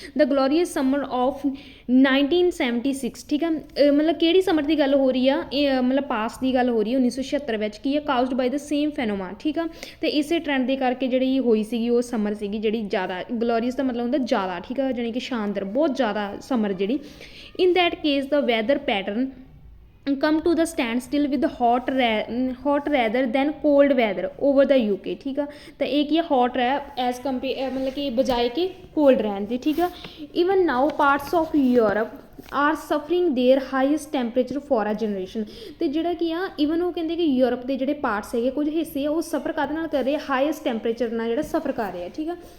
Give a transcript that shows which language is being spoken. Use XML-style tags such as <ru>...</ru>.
<en>the glorious summer of 1976,</en> <pa>ਠੀਕ ਆ। ਮਤਲਬ ਕਿਹੜੀ ਸਮਰ ਦੀ ਗੱਲ ਹੋ ਰਹੀ ਆ, ਇਹ ਮਤਲਬ ਪਾਸ ਦੀ ਗੱਲ ਹੋ ਰਹੀ ਹੈ 1976 ਵਿੱਚ, ਕੀ ਹੈ,</pa> <en>caused by the same phenomenon,</en> <pa>ਠੀਕ ਆ। ਅਤੇ ਇਸੇ ਟਰੈਂਡ ਦੇ ਕਰਕੇ ਜਿਹੜੀ ਹੋਈ ਸੀਗੀ ਉਹ ਸਮਰ ਸੀਗੀ ਜਿਹੜੀ ਜ਼ਿਆਦਾ, ਗਲੋਰੀਅਸ ਦਾ ਮਤਲਬ ਹੁੰਦਾ ਜ਼ਿਆਦਾ, ਠੀਕ ਆ, ਜਾਣੀ ਕਿ ਸ਼ਾਨਦਾਰ, ਬਹੁਤ ਜ਼ਿਆਦਾ ਸਮਰ ਜਿਹੜੀ।</pa> <en>in that case the weather pattern come to the stand still with hot rather than cold weather over the UK,</en> <pa>ਠੀਕ ਆ। ਤਾਂ ਇਹ ਕੀ ਹੈ, hot ਹੈ ਐਜ਼ ਕੰਪੇਅਰ, ਮਤਲਬ ਕਿ ਬਜਾਏ ਕਿ ਕੋਲਡ ਰਹਿਣ ਦੇ, ਠੀਕ ਆ।</pa> <en>even now parts of Europe are suffering their highest temperature for a generation.</en> <pa>ਅਤੇ ਜਿਹੜਾ ਕੀ ਆ, ਈਵਨ ਉਹ ਕਹਿੰਦੇ ਕਿ ਯੂਰਪ ਦੇ ਜਿਹੜੇ ਪਾਰਟਸ ਹੈਗੇ, ਕੁਝ ਹਿੱਸੇ ਆ, ਉਹ ਸਫਰ ਕਾਹਦੇ ਨਾਲ ਕਰ ਰਹੇ ਆ, ਹਾਈਐਸਟ ਟੈਂਪਰੇਚਰ ਨਾਲ ਜਿਹੜਾ ਸਫਰ ਕਰ ਰਹੇ ਆ, ਠੀਕ ਆ।</pa>